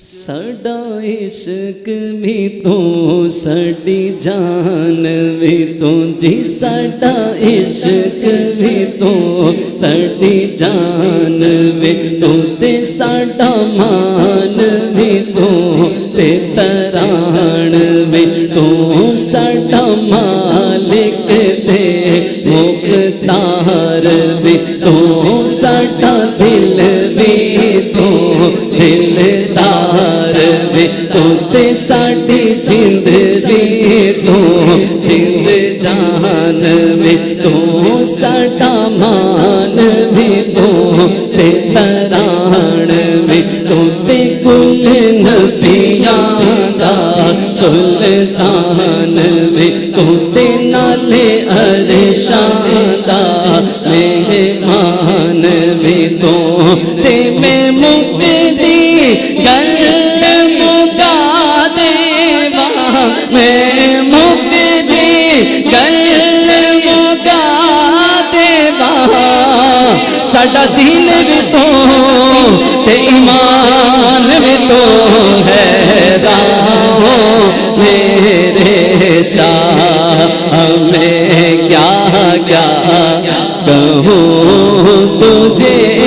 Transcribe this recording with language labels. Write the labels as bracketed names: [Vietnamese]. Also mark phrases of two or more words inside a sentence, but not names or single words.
[Punjabi] ساڈا عشق بھی تو ساڈی جان بھی تو جی ساڈا عشق بھی تو ساڈی جان بھی تو تے ساڈا مان بھی تو تے تران بھی تو ساڈا مالک تے مختار بھی تو ساڈا دل بھی تو دلدار بھی تو تے ساڈی زندگی تو زند جان بھی تو ساڈا مان بھی تو تے تران بھی تو تے کل نبیاں دا سلطان بھی تو تے نالے عرشاں دا مہمان بھی تو تے میں مکدی گل مکا دیوا میں مکدی گل مکا دیوا ساڈا دین بھی تو تے ایمان بھی تو ہے راہو میرے شاہ [Urdu] میں کیا کیا کہوں تجھے